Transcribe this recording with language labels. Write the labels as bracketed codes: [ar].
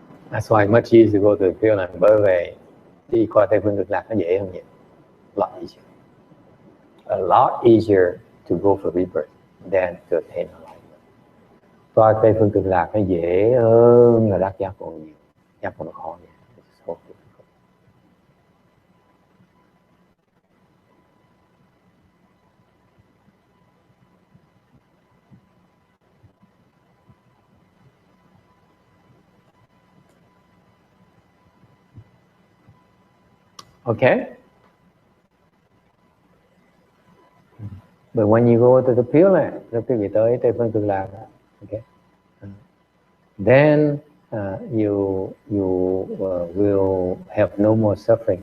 [en] That's why much easier to go to the field and [vi] bởi vì đi qua Tây phương cực lạc nó dễ hơn nhiều. [en] A lot easier to go for rebirth than to attain enlightenment. [vi] Qua Tây phương cực lạc nó dễ hơn là đắc giác còn nhiều. Giác còn khó nhiều. [en] It's so difficult. Okay? But when you go to the Pure Land, [vi] lúc quý vị tới Tây phương cực lạc, [en] okay? Then you will have no more suffering.